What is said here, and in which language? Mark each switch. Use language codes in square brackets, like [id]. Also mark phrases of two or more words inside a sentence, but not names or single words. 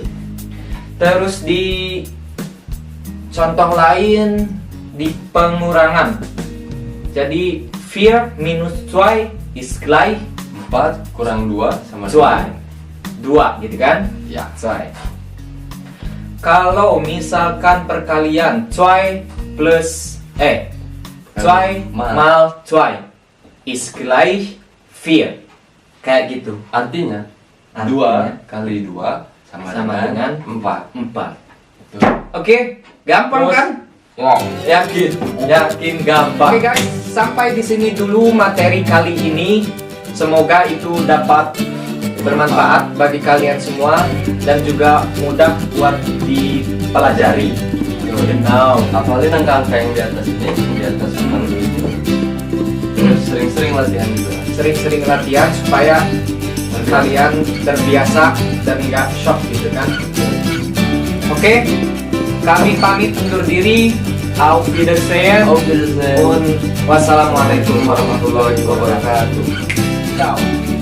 [id] Terus di contoh lain di pengurangan. Jadi 4 minus 2 [de] is gleich [id] 4 kurang 2 sama 2 gitu kan? Ya. 2. Kalau misalkan perkalian 2 plus 2 mal. [de] mal 2 is gleich 4. [id] Kayak gitu. Artinya Artinya 2 kali 2 sama dengan dengan 4. 4. Betul. Oke, gampang Terus, kan? Wow. Yakin gampang. Oke guys, sampai di sini dulu materi kali ini. Semoga itu dapat bermanfaat bagi kalian semua dan juga mudah buat dipelajari. Genau. Apalagi angka-angka yang di atas ini, di atas angka ini. Terus sering-sering latihan juga. Sering-sering latihan supaya kalian terbiasa dan nggak shock gitu kan. Oke, kami pamit undur diri. [de] Auf Wiedersehen. Auf Wiedersehen. [ar] Und والسلام عليكم ورحمة الله وبركاته. Ciao.